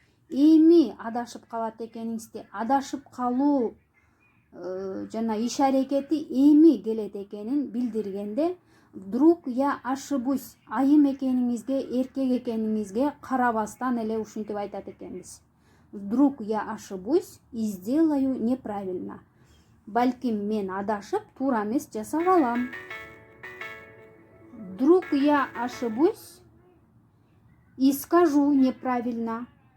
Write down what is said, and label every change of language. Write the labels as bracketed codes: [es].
[ky] Эми адашып калат экениңизди, адашып калуу жана иш аракети эми келет экенин билдиргенде, [ru] вдруг я ошибусь, [ky] айым экениңизге, эркек экениңизге карабастан эле ушинтип айтат экенбиз. [ru] Вдруг я ошибусь и сделаю неправильно. [ky] Балким мен адашып, туура эмес жасап алам. [ru] Вдруг я ошибусь и скажу неправильно.